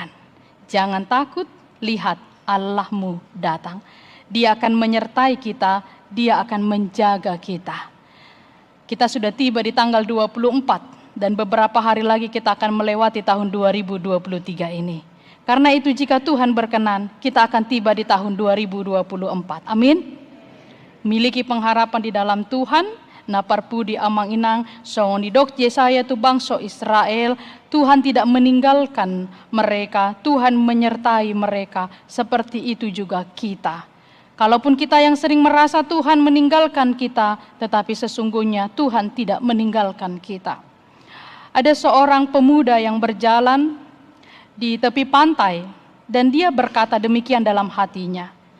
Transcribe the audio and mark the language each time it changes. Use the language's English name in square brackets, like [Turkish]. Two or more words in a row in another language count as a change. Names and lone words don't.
[Indonesian] Jangan takut, lihat Allahmu datang. Dia akan menyertai kita, Dia akan menjaga kita. Kita sudah tiba di tanggal 24 dan beberapa hari lagi kita akan melewati tahun 2023 ini. Karena itu jika Tuhan berkenan, kita akan tiba di tahun 2024. Amin. Miliki pengharapan di dalam Tuhan, [Batak Toba] na parpudi amang inang, soong didok Yesaya tu bangsa Israel, [Indonesian] Tuhan tidak meninggalkan mereka, Tuhan menyertai mereka, seperti itu juga kita. Kalaupun kita yang sering merasa Tuhan meninggalkan kita, tetapi sesungguhnya Tuhan tidak meninggalkan kita. Ada seorang pemuda yang berjalan di tepi pantai dan dia berkata demikian dalam hatinya.